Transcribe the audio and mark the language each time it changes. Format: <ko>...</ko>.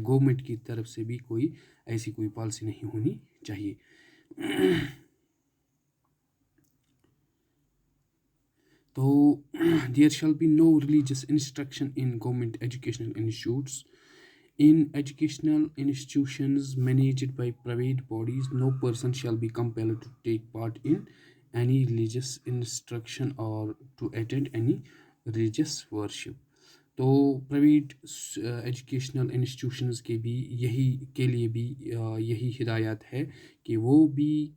<ur>Government کی طرف سے بھی کوئی ایسی کوئی پالیسی نہیں ہونی چاہیے.</ur> <en>تو there shall be no religious instruction in government educational institutes. In educational institutions managed by private bodies, no person shall be compelled to take part in any religious instruction or to attend any religious worship.</en> <ur>تو private educational institutions کے لیے بھی یہی ہدایات ہے کہ وہ بھی</ur>